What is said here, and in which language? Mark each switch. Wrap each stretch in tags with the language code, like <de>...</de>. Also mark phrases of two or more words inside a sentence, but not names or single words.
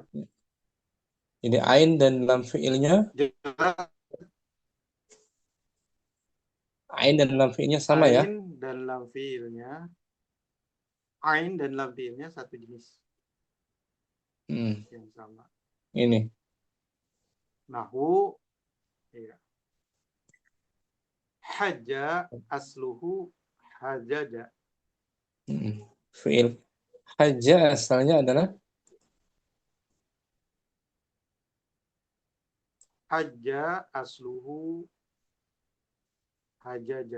<id>Jadi ain dan lam fi'ilnya. Ain dan lam fi'ilnya sama ya? Ain dan lam fi'ilnya satu jenis. Yang sama. Ini. Nahu, ya.</id> <ar>Haja asluhu hajaja.</ar> <id>Fi'il haja asalnya adalah</id> <ar>haja asluhu hajaja.</ar>